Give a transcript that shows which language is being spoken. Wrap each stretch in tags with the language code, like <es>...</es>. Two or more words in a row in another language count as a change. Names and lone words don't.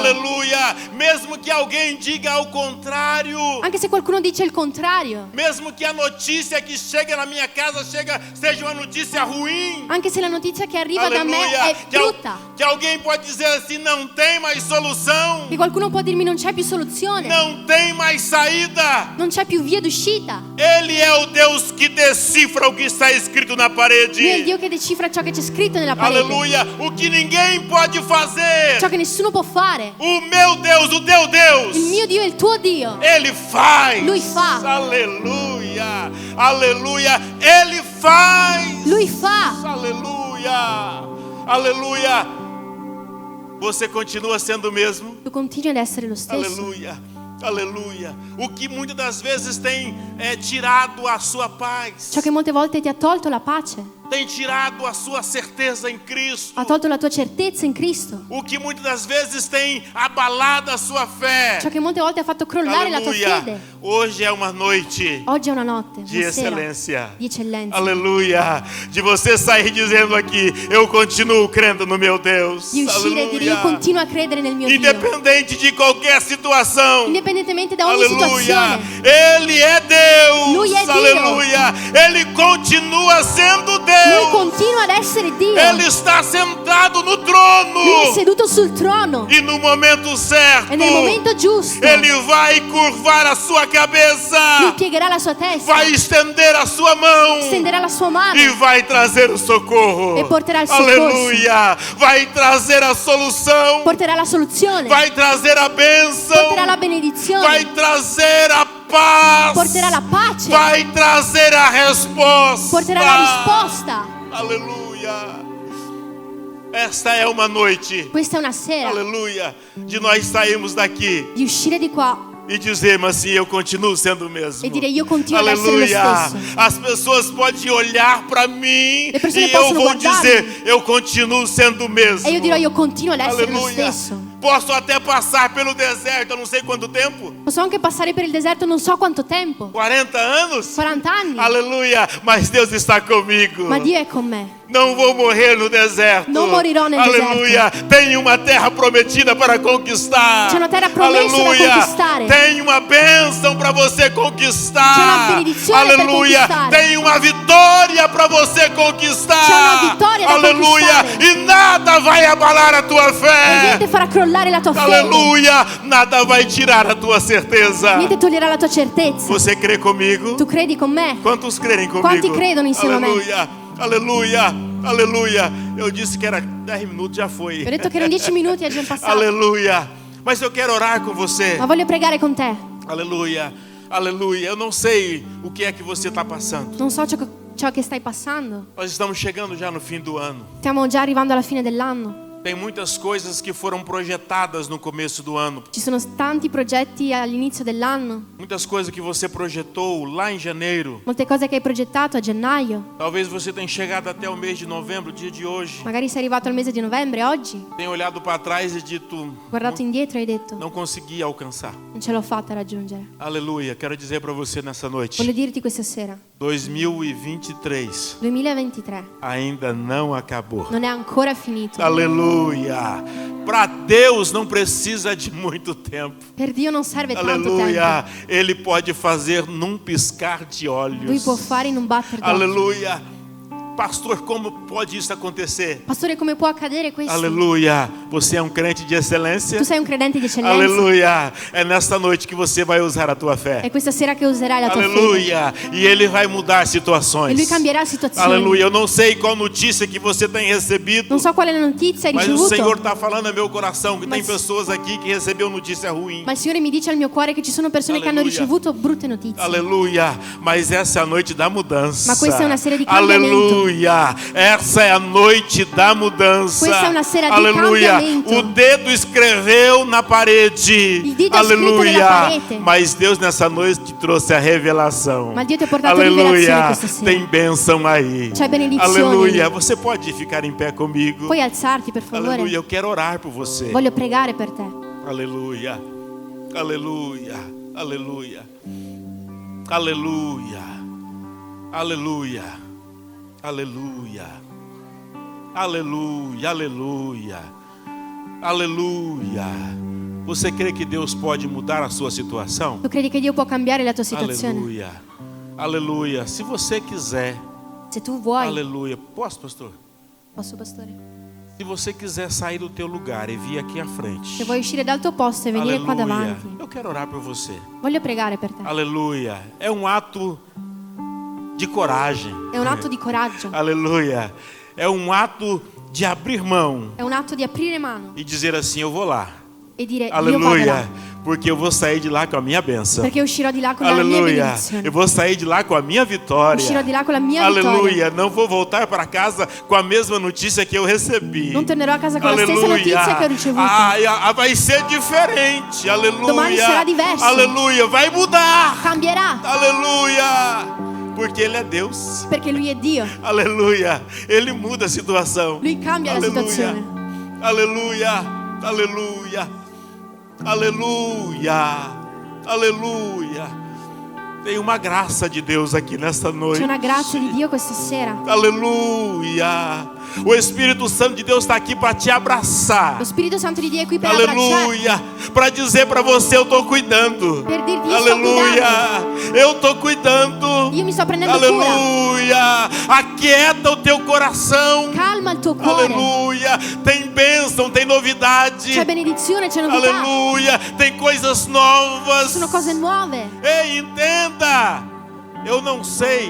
<pt>Aleluia. Mesmo que alguém diga ao contrário.</pt> <it>Anche se qualcuno dice il contrario.</it> <pt>Mesmo que a notícia que chega na minha casa seja uma notícia ruim.</pt> <it>Anche se la notizia che arriva da me è brutta.</it> <pt>Que alguém pode dizer assim, não tem mais solução.</pt> <it>Che qualcuno può dirmi: non c'è più soluzione.</it> <pt>Não tem mais saída.</pt> <it>Non c'è più via d'uscita.</it> <pt>Ele é o Deus que decifra o que está escrito na parede.</pt> <it>Lui è il Dio che decifra ciò che c'è scritto nella parete.</it> <pt>Aleluia. O que ninguém pode fazer.</pt> <it>Ciò che nessuno può fare.</it> <pt>O meu Deus, o teu Deus.</pt> <it>Il mio Dio e il tuo Dio.</it> <pt>Ele faz.</pt> <it>Lui fa.</it> <pt>Aleluia. Aleluia. Ele faz.</pt> <it>Lui fa.</it> <pt>Aleluia. Aleluia. Você continua sendo o mesmo?</pt> <it>Tu continui ad essere lo stesso.</it> <pt>Aleluia. Aleluia. O que muitas das vezes tem tirado a sua paz.</pt> <it>Ciò che molte volte ti ha tolto la pace.</it> <pt>tem tirado a sua certeza em Cristo.</pt> <it>Ha tolto la tua certezza in Cristo.</it> <pt>O que muitas das vezes tem abalado a sua fé.</pt> <it>Ciò che molte volte ha fatto crollare la tua fede.</it> <pt>Hoje é uma noite</pt> <it>Oggi è una notte,</it> <pt>de</pt> <it>una sera</it> <pt>excelência.</pt> <it>di eccellenza.</it> <pt>Aleluia. De você sair dizendo aqui, eu continuo crendo no meu Deus.</pt> <it>Di uscire e dire io continuo a credere nel mio Dio.</it> <pt>Independente de qualquer situação.</pt> <it>Indipendentemente da ogni</it> <pt>Aleluia.</pt> <it>situazione.</it> <pt>Ele é Deus.</pt> <it>Lui è Dio.</it> <pt>Aleluia. Ele continua sendo Deus.</pt> <it>Lui continua ad essere Dio.</it> <pt>Ele está sentado no trono.</pt> <it>Lui è seduto sul trono.</it> <pt>E no momento certo,</pt> <it>E nel momento giusto,</it> <pt>Ele vai curvar a sua cabeça.</pt> <it>Lui piegherà la sua testa.</it> <pt>Vai estender a sua mão.</pt> <it>Stenderà la sua mano.</it> <pt>E vai trazer o socorro.</pt> <it>E porterà il soccorso.</it> <pt>Aleluia. Vai trazer a solução.</pt> <it>Porterà la soluzione.</it> <pt>Vai trazer a bênção.</pt> <it>Porterà la benedizione.</it> <pt>Vai trazer a paz.</pt> <it>Porterà la pace.</it> <pt>Vai trazer a resposta.</pt> <it>Porterà la risposta.</it> <pt>Aleluia. Esta é uma noite.</pt> <it>Questa è una sera.</it> <pt>Aleluia. De nós sairmos daqui</pt> <it>Di uscire di qua</it> <pt>e dizermos assim, eu continuo sendo o mesmo.</pt> <it>e dire io continuo ad essere lo</it> <pt>Aleluia.</pt> <it>stesso.</it> <pt>As pessoas podem olhar para mim</pt> <it>Le persone</it> <pt>e eu</pt> <it>possono</it> <pt>vou</pt> <it>guardarmi.</it> <pt>dizer, eu continuo sendo o mesmo.</pt> <it>E io dirò io continuo ad essere lo</it> <pt>Aleluia.</pt> <it>stesso.</it> <pt>Posso até passar pelo deserto, eu não sei quanto tempo.</pt> <it>Posso anche passare per il deserto non so quanto tempo.</it> <pt>40 anos?</pt> <it>40 anni.</it> <pt>Aleluia. Mas Deus está comigo.</pt> <it>Ma Dio è con me.</it> <pt>Não vou morrer no deserto.</pt> <it>Non morirò nel</it> <pt>Aleluia. Tenho uma terra prometida para conquistar.</pt> <it>C'è una terra promessa da</it> <pt>Aleluia.</pt> <it>conquistare.</it> <pt>Tem uma bênção para você conquistar.</pt> <it>C'è una benedizione per</it> <pt>Aleluia.</pt> <it>conquistare.</it> <pt>Tem uma vitória para você conquistar.</pt> <it>C'è una vittoria da</it> <pt>Aleluia.</pt> <it>conquistare.</it> <pt>E nada vai abalar a tua</pt> <it>E</it> <pt>fé.</pt> <it>niente farà crollare la tua fede.</it> <pt>Aleluia. Nada vai tirar a tua certeza.</pt> <it>Niente toglierà la tua certezza.</it> <pt>Você crê comigo?</pt> <it>Tu credi con me?</it> <pt>Quantos creem comigo?</pt> <it>Quanti credono insieme a me?</it> <pt>Aleluia. Aleluia. Aleluia. Eu disse que era 10 minutos, já foi.</pt> <it>Ho detto che erano 10 minuti e già passato.</it> <pt>Aleluia. Mas eu quero orar com você.</pt> <it>Ma voglio pregare con te.</it> <pt>Aleluia. Aleluia. Eu não sei o que é que você está passando.</pt> <it>Non so ciò che stai passando.</it> <pt>Nós estamos chegando já no fim do ano.</pt> <it>Stiamo già arrivando alla fine dell'anno.</it> <pt>Tem muitas coisas que foram projetadas no começo do ano.</pt> <it>Ci sono tanti progetti all'inizio dell'anno.</it> <pt>Muitas coisas que você projetou lá em janeiro.</pt> <it>Molte cose che hai progettato a gennaio.</it> <pt>Talvez você tenha chegado até o mês de novembro, dia de hoje.</pt> <it>Magari sei arrivato al mese di novembre oggi.</it> <pt>Tem olhado para trás e dito,</pt> <it>Guardato indietro e hai detto</it> <pt>não consegui alcançar.</pt> <it>non ce l'ho fatta a raggiungere.</it> <pt>Aleluia. Quero dizer para você nessa noite.</pt> <it>Voglio dirti questa sera</it> <pt>2023</pt> <it>2023</it> <pt>ainda não acabou.</pt> <it>non è ancora finito.</it> <pt>Aleluia. Para Deus não precisa de muito tempo.</pt> <it>Per Dio non serve tanto</it> <pt>Aleluia.</pt> <it>tempo.</it> <pt>Ele pode fazer num piscar de olhos.</pt> <it>Lui può fare in un batter d'occhio.</it> <pt>Aleluia. Pastor, como pode isso acontecer?</pt> <it>Pastore, come può accadere questo?</it> <pt>Aleluia. Você é um crente de excelência?</pt> <it>Tu sei un credente di eccellenza.</it> <pt>Aleluia. É nesta noite que você vai usar a tua fé.</pt> <it>È questa sera che userai la tua</it> <pt>Aleluia. E Ele vai mudar situações.</pt> <it>fede. E Lui cambierà situazioni.</it> <pt>Aleluia. Eu não sei qual notícia que você tem recebido.</pt> <it>Non so quale notizia hai</it> <pt>Mas o</pt> <it>ricevuto.</it> <pt>Senhor está falando ao meu coração que tem Mas- pessoas aqui que recebeu notícia ruim.</pt> <it>Ma il Signore mi dice al mio cuore che ci sono persone che hanno Alleluia. ricevuto brutte notizie.</it> <pt>Aleluia. Mas essa é a noite da mudança.</pt> <it>Ma questa è una sera di cambiamento.</it> <pt>Aleluia. Essa é a noite da mudança.</pt> <it>Questa è una sera di</it> <pt>Aleluia.</pt> <it>cambiamento.</it> <pt>O dedo escreveu na parede.</pt> <it>Il dito ha scritto nella</it> <pt>Aleluia.</pt> <it>parete.</it> <pt>Mas Deus nessa noite te trouxe a revelação.</pt> <it>Ma Dio ti ha portato rivelazione</it> <pt>Aleluia.</pt> <it>questa sera.</it> <pt>Tem bênção aí.</pt> <it>C'è benedizione.</it> <pt>Aleluia. Você pode ficar em pé comigo?</pt> <it>Puoi alzarti, per favore?</it> <pt>Aleluia. Eu quero orar por você.</pt> <it>Voglio pregare per te.</it> <pt>Aleluia. Aleluia. Aleluia. Aleluia. Aleluia. Aleluia. Aleluia. Aleluia. Aleluia. Você crê que Deus pode mudar a sua situação? Tu credi che Dio può cambiare la tua situazione? Aleluia. Aleluia. Se você quiser.</pt> <it>Se tu vuoi.</it> <pt>Aleluia. Posso, pastor?</pt> <it>Posso, pastore?</it> <pt>Se você quiser sair do teu lugar e vir aqui à frente.</pt> <it>Se vuoi uscire dal tuo posto e venire qua</it> <pt>Aleluia.</pt> <it>davanti.</it> <pt>Eu quero orar por você.</pt> <it>Voglio pregare per te.</it> <pt>Aleluia. É um ato de coragem.</pt> <it>È un atto di coraggio.</it> <pt>Aleluia. É um ato de abrir mão</pt> <it>È un atto di aprire mano</it> <pt>e dizer assim, eu vou lá.</pt> <it>e dire io vado</it> <pt>Aleluia.</pt> <it>là.</it> <pt>Porque eu vou sair de lá com a minha bênção.</pt> <it>Perché uscirò di là con la mia</it> <pt>Aleluia.</pt> <it>benedizione.</it> <pt>Eu vou sair de lá com a minha vitória.</pt> <it>Uscirò di là con la mia</it> <pt>Aleluia.</pt> <it>vittoria.</it> <pt>Não vou voltar para casa com a mesma notícia que eu recebi.</pt> <it>Non tornerò a casa con la stessa</it> <pt>Aleluia.</pt> <it>notizia che ho ricevuto.</it> <pt>Vai ser diferente. Aleluia.</pt> <it>Domani sarà diverso.</it> <pt>Aleluia. Vai mudar.</pt> <it>Cambierà.</it> <pt>Aleluia. Porque Ele é Deus.</pt> <it>Perché Lui è Dio.</it> <pt>Aleluia. Ele muda a situação.</pt> <it>Lui cambia la situazione.</it> <pt>Aleluia. Aleluia. Aleluia. Aleluia. Tem uma graça de Deus aqui nesta noite.</pt> <it>C'è una grazia di Dio questa sera.</it> <pt>Aleluia. O Espírito Santo de Deus está aqui para te abraçar.</pt> <it>Lo Spirito Santo di Dio è qui per</it> <pt>Aleluia. Para dizer para você, eu estou cuidando.</pt> <it>Per dirti, io</it> <pt>Aleluia.</pt> <it>sto cuidando.</it> <pt>Eu estou cuidando.</pt> <it>Io mi sto prendendo</it> <pt>Aleluia. Aquieta o teu coração.</pt> <it>Calma il tuo cuore.</it> <pt>Aleluia. Tem bênção, tem novidade.</pt> <it>C'è benedizione, c'è novità.</it> <pt>Aleluia. Tem coisas novas.</pt> <it>Sono cose nuove.</it> <pt>Ei, entenda. Eu não sei.</pt>